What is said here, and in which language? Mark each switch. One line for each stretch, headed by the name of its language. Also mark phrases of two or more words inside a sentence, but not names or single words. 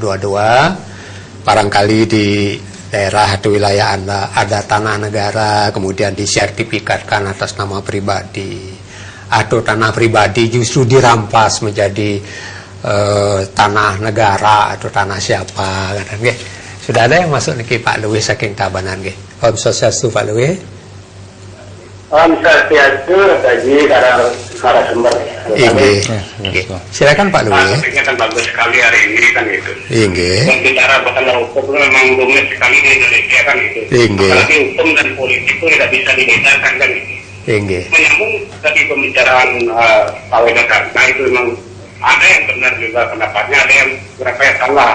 Indonesian: Barangkali di daerah atau wilayah Anda ada tanah negara kemudian disertifikatkan atas nama pribadi, atau tanah pribadi justru dirampas menjadi tanah negara atau tanah siapa, kan? Sudah ada yang masuk nih Pak Luwih saking Tabanan nggih. Om Swastiastu Pak Luwih. Om Swastiastu tadi karena sumber. Nggih. Silakan Pak Luwih. Peringatan bagus sekali hari ini kan itu. Nggih. Dan bicara masalah hukum memang rumit sekali di Indonesia kan itu. Nggih. Apalagi hukum dan politik itu tidak bisa dibedakan kan itu. Nggih. Menyambung tadi pembicaraan Pak Wedakarna itu memang ada yang benar juga pendapatnya, ada yang berapa yang salah.